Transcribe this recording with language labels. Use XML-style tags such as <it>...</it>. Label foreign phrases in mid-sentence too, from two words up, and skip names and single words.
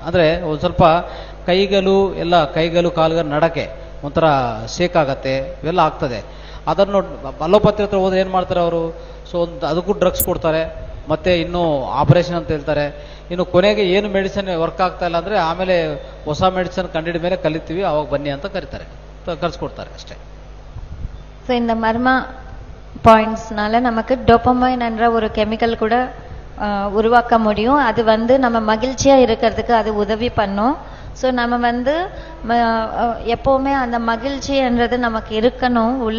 <kn>ಪಾರ್ಕಿನ್ಸನ್ ಅಂದ್ರೆ ಒಂದು ಸ್ವಲ್ಪ ಕೈಗಳು ಕಾಲುಗಳು ನಡಕೆ ಒಂಥರ ಶೇಕ್ ಆಗತ್ತೆ, ಇವೆಲ್ಲ ಆಗ್ತದೆ. ಅದನ್ನು ಅಲೋಪತಿ ಹತ್ರ ಹೋದ್ರೆ ಏನು ಮಾಡ್ತಾರೆ ಅವರು? ಸೊ ಒಂದು ಅದಕ್ಕೂ ಡ್ರಗ್ಸ್ ಕೊಡ್ತಾರೆ, ಮತ್ತೆ ಇನ್ನೂ ಆಪರೇಷನ್ ಅಂತ ಹೇಳ್ತಾರೆ. ಇನ್ನು ಕೊನೆಗೆ ಏನು</kn> <en>medicine work</en> <kn>ಆಗ್ತಾ ಇಲ್ಲ ಅಂದರೆ ಆಮೇಲೆ ಹೊಸ ಮೆಡಿಸಿನ್ ಕಂಡಿಡ ಮೇಲೆ ಕಲಿತೀವಿ, ಅವಾಗ ಬನ್ನಿ ಅಂತ ಕರೀತಾರೆ, ಕರ್ಸ್ಕೊಡ್ತಾರೆ ಅಷ್ಟೇ.</kn> <ta>ஸோ இந்த மர்மா பாயிண்ட்ஸ்னால நமக்கு டோபமைன் என்ற ஒரு கெமிக்கல் கூட உருவாக்க முடியும். அது நம்ம மகிழ்ச்சியா இருக்கிறதுக்கு அது உதவி பண்ணும். ஸோ நம்ம எப்போவுமே அந்த மகிழ்ச்சின்றது நமக்கு இருக்கணும் உள்ள.</ta>